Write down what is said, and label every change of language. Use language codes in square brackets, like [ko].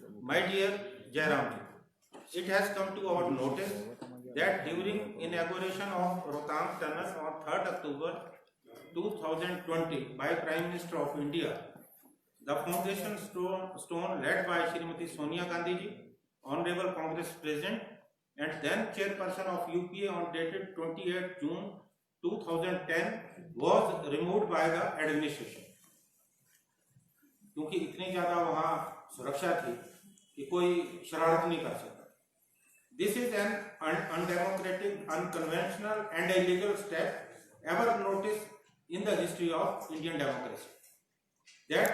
[en] My dear Jairam ji, it has come to our notice that during inauguration of Rohtang Tunnel on 3rd October 2020 by Prime Minister of India, the foundation stone led by Srimati Sonia Gandhi ji, Honorable Congress President and then Chairperson of UPA, on dated 28 June 2010 was removed by the administration. [hi] क्योंकि इतनी ज्यादा वहां सुरक्षा थी कि कोई शरारत नहीं कर सकता। [en] This is an undemocratic, unconventional and illegal step ever noticed in the history of Indian democracy. That